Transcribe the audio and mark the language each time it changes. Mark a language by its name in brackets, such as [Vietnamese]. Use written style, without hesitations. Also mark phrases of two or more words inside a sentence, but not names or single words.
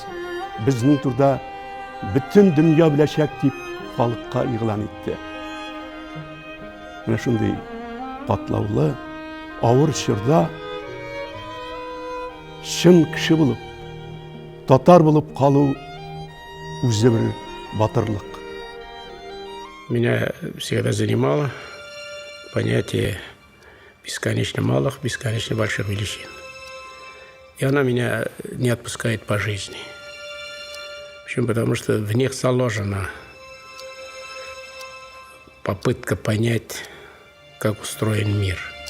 [Tatar] Безнең турда бөтен дөнья беләчәк дип халыкка игълан итте. Менә шундый катлаулы, авыр чорда чын кеше булып, татар булып калу үзе бер батырлык. [Russian] Меня всегда занимало понятие бесконечно малых, бесконечно больших величин. И она меня не отпускает по жизни. Почему? Потому что в них заложена попытка понять, как устроен мир.